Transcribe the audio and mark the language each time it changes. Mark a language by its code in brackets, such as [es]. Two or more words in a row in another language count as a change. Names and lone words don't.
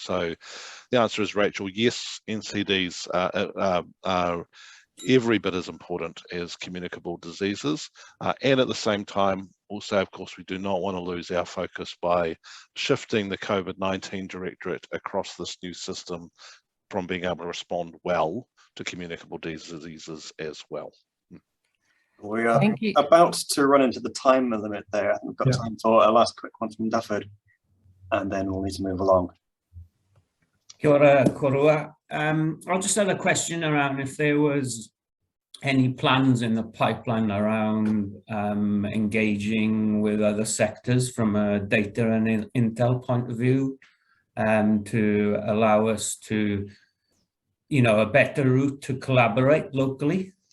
[en] So the answer is, Rachel, yes, NCDs are every bit as important as communicable diseases, and at the same time also, of course, we do not want to lose our focus by shifting the COVID-19 directorate across this new system from being able to respond well to communicable diseases as well. We are about to run into the time limit there. I think we've got time for a last quick one from Dufford, and then we'll need to move along. [mi] Kia ora, korua. [en] I'll just have a question around if there was any plans in the pipeline around engaging with other sectors from a data and intel point of view, to allow us to, you know, a better route to collaborate locally.